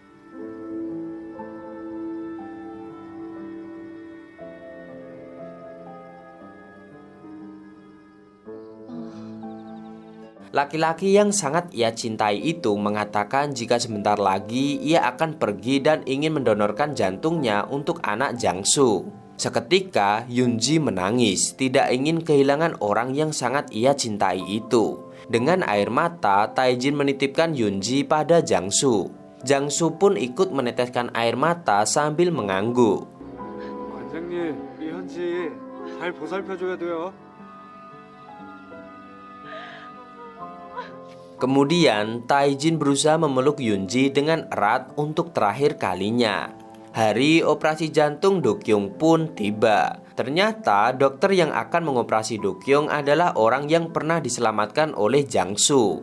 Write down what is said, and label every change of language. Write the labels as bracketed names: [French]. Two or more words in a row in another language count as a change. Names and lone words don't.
[Indonesian] Laki-laki yang sangat ia cintai itu mengatakan jika sebentar lagi ia akan pergi dan ingin mendonorkan jantungnya untuk anak Jang-soo. Seketika Yoon-ji menangis, tidak ingin kehilangan orang yang sangat ia cintai itu. Dengan air mata, Tae-jin menitipkan Yoon-ji pada Jang-soo. Jang-soo pun ikut meneteskan air mata sambil mengangguk. [Korean] 관장님, 우리 현지 잘 보살펴줘야 돼요. [Indonesian] Kemudian Tae-jin berusaha memeluk Yoon-ji dengan erat untuk terakhir kalinya. Hari operasi jantung Do-kyung pun tiba. Ternyata dokter yang akan mengoperasi Do-kyung adalah orang yang pernah diselamatkan oleh Jang-soo.